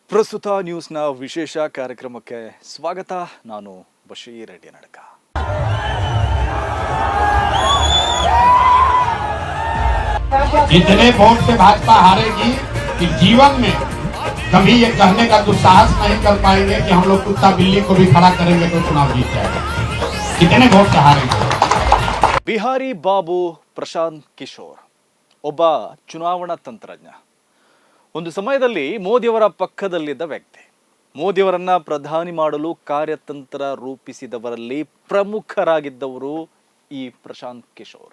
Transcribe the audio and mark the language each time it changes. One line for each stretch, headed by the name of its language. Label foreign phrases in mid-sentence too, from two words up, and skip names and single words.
Kannada: ಪ್ರಸ್ತುತ ನ್ಯೂಸ್ನ ವಿಶೇಷ ಕಾರ್ಯಕ್ರಮಕ್ಕೆ ಸ್ವಾಗತ. ನಾನು ಬಶೀರ್ ರೆಡ್ಡಿ ನಡಕ.
Hindi: इतने वोट से भाजपा हारेगी कि जीवन में कभी ये कहने का दुस्साहस नहीं कर पाएंगे कि हम लोग कुत्ता बिल्ली को भी खड़ा करेंगे तो चुनाव जीत जाएगा। कितने वोट से हारेंगे।
Kannada: ಬಿಹಾರಿ ಬಾಬು ಪ್ರಶಾಂತ್ ಕಿಶೋರ್ ಒಬ್ಬ ಚುನಾವಣಾ ತಂತ್ರಜ್ಞ. ಒಂದು ಸಮಯದಲ್ಲಿ ಮೋದಿಯವರ ಪಕ್ಕದಲ್ಲಿದ್ದ ವ್ಯಕ್ತಿ. ಮೋದಿಯವರನ್ನ ಪ್ರಧಾನಿ ಮಾಡಲು ಕಾರ್ಯತಂತ್ರ ರೂಪಿಸಿದವರಲ್ಲಿ ಪ್ರಮುಖರಾಗಿದ್ದವರು ಈ ಪ್ರಶಾಂತ್ ಕಿಶೋರ್.